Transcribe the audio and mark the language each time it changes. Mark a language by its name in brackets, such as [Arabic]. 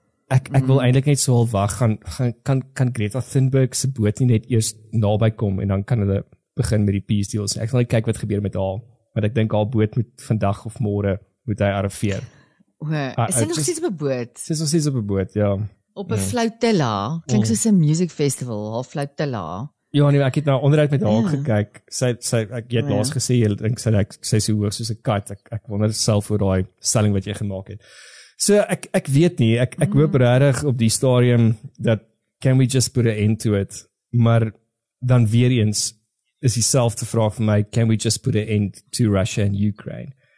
[Afrikaans] Ek wil eintlik net so al wag, kan Greta Thunberg se boot nie net eers naby kom en dan kan hulle begin met die peace deals. Ek wil net kyk wat gebeur met haar, want ek dink haar boot moet vandag of môre moet hy arriveer. Is sy nog steeds op 'n boot? Sy is nog steeds op 'n boot, ja. Op 'n Floatilla, klink soos 'n music festival, haar Floatilla. Ja, nee, ek het nou onderuit met haar gekyk. Sy ek het laas gesê jy dink sy so hoog soos 'n kat. Ek wonder self oor daai stelling wat jy gemaak het. So ek weet nie, ek hoop regtig op die stadium dat [English] can we just put an end to it, [Afrikaans] maar dan weer eens is dieselfde vraag vir my, [English] can we just put an end to Russia and Ukraine?